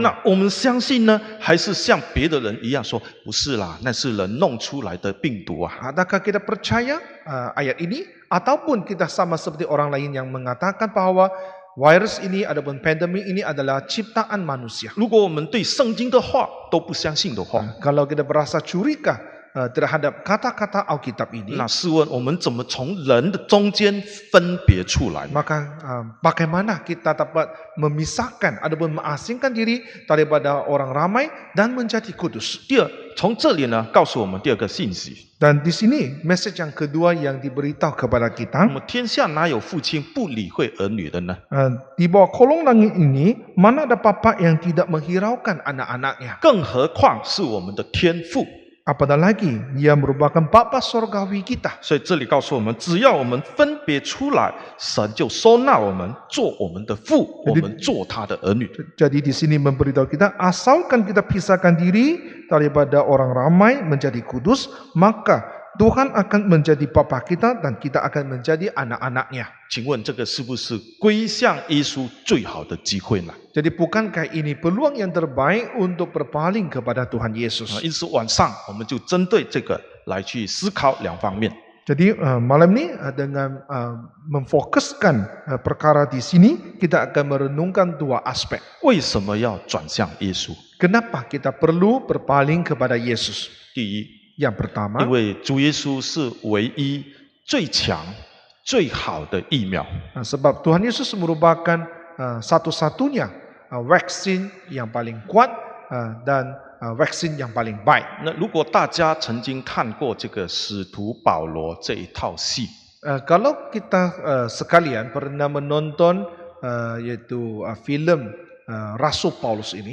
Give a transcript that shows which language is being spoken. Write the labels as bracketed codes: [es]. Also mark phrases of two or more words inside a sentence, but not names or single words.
[zh] 那我们相信呢，还是像别的人一样说，不是啦，那是人弄出来的病毒啊。 [ms] Adakah kita percaya ayat ini? Ataupun kita sama seperti orang lain yang mengatakan bahwa virus ini ataupun pandemik ini adalah ciptaan manusia. [zh] 如果我们对圣经的话都不相信的话， [ms] Kalau kita berasa curiga terhadap kata-kata Alkitab ini, [zh] 那试问我们怎么从人的中间分别出来呢？ [ms] maka bagaimana kita dapat memisahkan ataupun mengasingkan diri daripada orang ramai dan menjadi kudus? [zh] 第二，从这里呢，告诉我们第二个信息： [ms] Dan di sini message yang kedua yang diberitahu kepada [zh] 那 [ms] kita, [zh] 么天下哪有父亲不理会儿女的呢？ [ms] di bawah kolong langit ini mana ada bapa yang tidak menghiraukan anak-anaknya? [zh] 更何况是我们的天父。 [ms] Apatah lagi, dia merupakan Bapa Sorgawi kita. [zh] 所以这里告诉我们，只要我们分别出来，神就收纳我们，做我们的父，我们做他的儿女。 [ms] Jadi di sini memberitahu kita, asalkan kita pisahkan diri daripada orang ramai menjadi kudus, maka Tuhan akan menjadi Bapa kita dan kita akan menjadi anak-anaknya. [zh] 请问这个是不是归向耶稣最好的机会呢？ [ms] Jadi bukankah ini peluang yang terbaik untuk berpaling kepada Tuhan Yesus? [zh] 因此晚上我们就针对这个来去思考2方面。 [ms] Jadi malam ini dengan memfokuskan perkara di sini, kita akan merenungkan 2 aspek. [zh] 为什么要转向耶稣？ [ms] Kenapa kita perlu berpaling kepada Yesus? [zh] 第一， [ms] Yang pertama, [zh] 因为主耶稣是唯一、最强、最好的疫苗。 [ms] sebab Tuhan Yesus merupakan satu-satunya vaksin yang paling kuat dan vaksin yang paling baik. [zh] 那如果大家曾经看过这个使徒保罗这一套戏， [ms] Kalau kita sekalian pernah menonton yaitu filem Rasul Paulus ini.